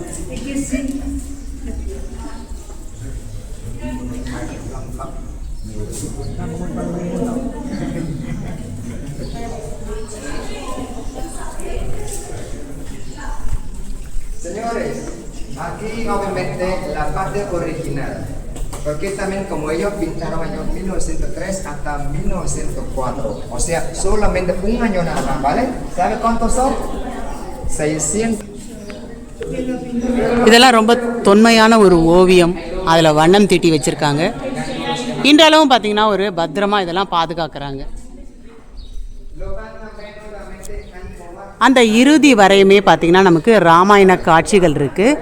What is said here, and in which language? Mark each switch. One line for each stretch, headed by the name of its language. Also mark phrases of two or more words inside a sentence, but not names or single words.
Spanish: Señores, aquí obviamente la parte original. Porque también como ellos pintaron año 1903 hasta 1904, o sea, solamente un año nada más, ¿vale? ¿Sabe cuántos son? 600.
Tamil: இதெல்லாம் ரொம்ப தொன்மையான ஒரு ஓவியம். அதில் வண்ணம் தீட்டி வச்சுருக்காங்க. இன்றளவும் பார்த்திங்கன்னா ஒரு பத்திரமா இதெல்லாம் பாதுகாக்கிறாங்க. அந்த இறுதி வரையுமே பார்த்திங்கன்னா நமக்கு ராமாயண காட்சிகள் இருக்குது.